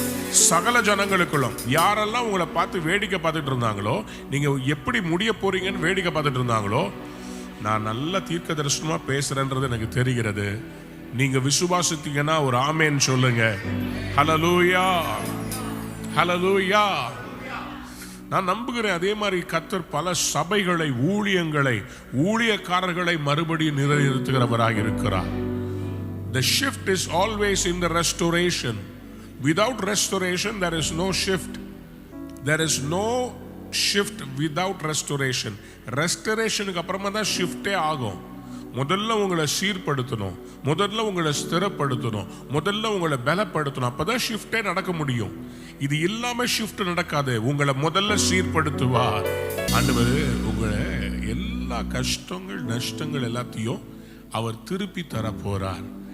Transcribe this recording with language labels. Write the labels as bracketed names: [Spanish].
[Tamil] சகல ஜனங்களுக்குள்ளும் யாரெல்லாம் உங்களை பார்த்து வேடிக்கை பார்த்துட்டு இருந்தாங்களோ, நீங்க எப்படி முடிய போறீங்கன்னு வேடிக்கை பார்த்துட்டு இருந்தாங்களோ, நான் நல்ல தீர்க்க தரிசனமா பேசுறேன்றது எனக்கு தெரிகிறது. நீங்க விசுவாசித்தீங்கன்னா ஒரு ஆமேன் சொல்லுங்க. ஹல்லேலூயா, ஹல்லேலூயா. நான் நம்புகிறேன் அதே மாதிரி கர்த்தர் பல சபைகளை, ஊழியங்களை, ஊழியக்காரர்களை மறுபடியும் நிலைநிறுத்துகிறவராக இருக்கிறார். [English] The shift is always in the restoration. Without restoration there is no shift. There is no shift without restoration. [Tamil] ரெஸ்டரேஷனுக்கு அப்புறமா தான் ஷிஃப்டே ஆகும். முதல்ல உங்களை சீர்படுத்தணும், முதல்ல உங்களை ஸ்திரப்படுத்தணும், முதல்ல உங்களை பலப்படுத்தணும். அப்பதான் ஷிஃப்டே நடக்க முடியும். இது இல்லாம ஷிஃப்ட் நடக்காது. உங்களை முதல்ல சீர்படுத்துவார் ஆண்டவர். உங்களை எல்லா கஷ்டங்கள், நஷ்டங்கள் எல்லாத்தையும் அவர் திருப்பி தர போறார்.